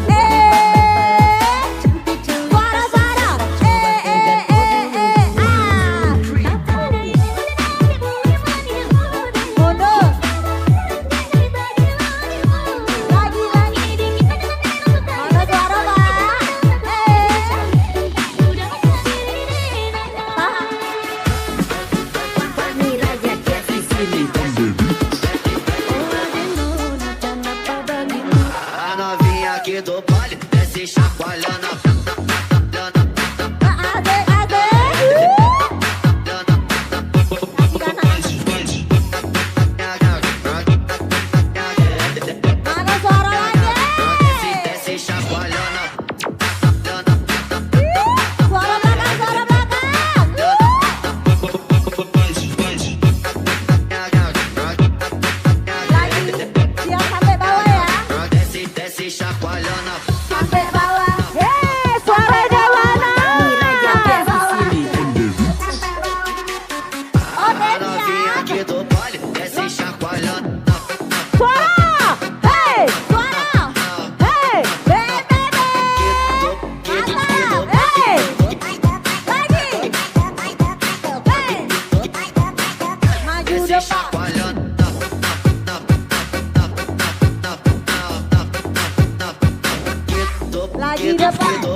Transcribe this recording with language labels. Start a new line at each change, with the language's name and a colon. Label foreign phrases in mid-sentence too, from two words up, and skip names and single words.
Indonesian: Suara-suara. Mundur. Lagi, lagi. Mana suara, Pak? Tahan.
Portuguese: A novinha aqui do baile desce chacoalhando.
Indonesian: Mana suara lagi?
Portuguese: Desce chacoalhando.
Indonesian: Suara belakang, suara belakang. Lagi, siap sampai bawah ya.
Portuguese: Desce chacoalhando.
Indonesian: Sampai bawah. Suaranya mana? Oh,
Portuguese: A
Indonesian: Denny
Portuguese: novinha
Indonesian: ya.
Portuguese: aqui do baile desce chacoalhando.
Indonesian: Suara. Hey, suara. Hey, BBB. Mantap. Hey. Lagi. Hey. Maju
Portuguese: Desce
Indonesian: depan.
Portuguese: chacoalhando.
Indonesian: Lagi depan.